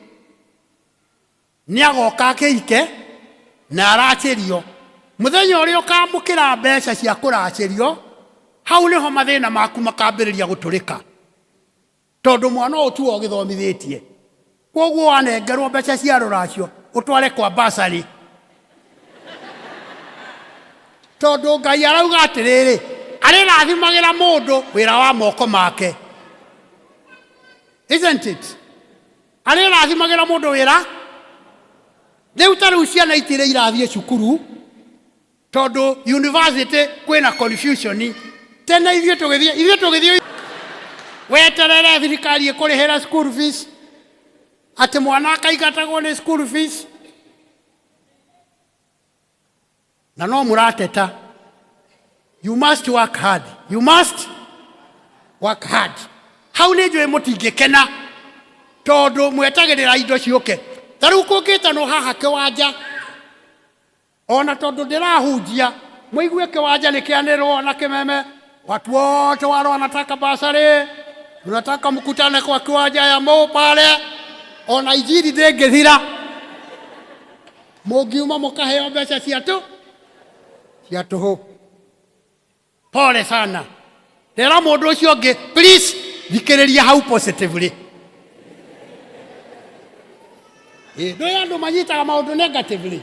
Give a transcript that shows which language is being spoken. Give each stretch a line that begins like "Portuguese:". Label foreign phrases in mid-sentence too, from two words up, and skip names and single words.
Kikuyu: nĩ agoka akĩike na aracĩrio mũthenya ũrĩa ũkamũkĩra mbeca cia kũracĩrio hau nĩho mathĩna maku makambĩrĩria gũtũrĩka tondũ mwana ũyũ tu ũgĩthomithĩtie koguo wanengerwo mbeca cia rũracio ũtware kwa basarĩ tondũ Ngai arauga atĩrĩrĩ arĩrathimagĩra mũndũ wĩra wa moko make isn't it arĩrathimagĩra mũndũ wĩra rĩu ta rĩu ciana itirĩ irathiĩ cukuru tondũ university kwĩna confusion tena ithuĩ tũgĩthiĩ weterere thirikari ĩkũrĩhĩra
English: school fees
Kikuyu: atĩ mwana akaigatagwo nĩ
English: school fees
Kikuyu: na no mũrateta
English: you must work hard
Kikuyu: hau nĩ njũĩ mũtingĩkena tondũ mwetagĩrĩra indo ciũke ta rĩu kũngĩtanwo haha kĩwanja ona tondũ ndĩrahunjia mũigue kĩwanja nĩ kĩanĩrwo na kĩmeme
Swahili: watu wote wale wanataka basarĩ tunataka mkutane kwa kiwanja ya Mo pale
Kikuyu: ona injiri ndĩngĩthira mũngiuma mũkaheo mbeca cia cia tũhũ.
Swahili: Pole sana.
Kikuyu: Ndera mũndũ ũcio ũngĩ, please thikĩrĩria hau positively. Ndũĩ andũ manyitaga maũndũ negatively.